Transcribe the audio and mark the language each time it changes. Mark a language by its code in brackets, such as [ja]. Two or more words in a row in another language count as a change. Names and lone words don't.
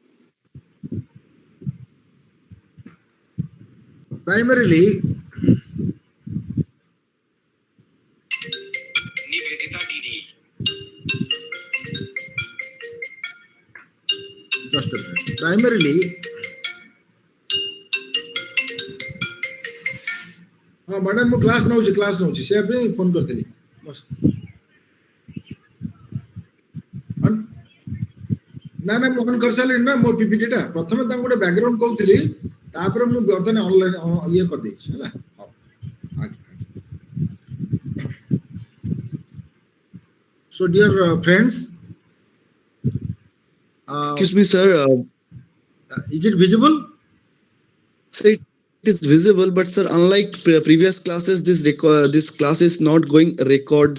[en] Primarily, just a minute. Primarily, madam, [or] ମୁଁ class ନଉଛି ସେ ପାଇଁ ଫୋନ କରିଥିଲି ନା ମୁଁ ଅନ୍ କରିସାରିଲିଣି ନା ମୋ ପିପିଟି ଟା ପ୍ରଥମେ ତାଙ୍କୁ ଗୋଟେ ବ୍ୟାକଗ୍ରାଉଣ୍ଡ କହୁଥିଲି ତାପରେ ମୁଁ ବର୍ତ୍ତମାନ ଅନଲାଇନ ଇଏ କରିଦେଇଛି ହେଲା ହଉ [en] so dear friends, Excuse me, sir. Is it visible? So it is visible, but sir, unlike previous classes, this class is not going record.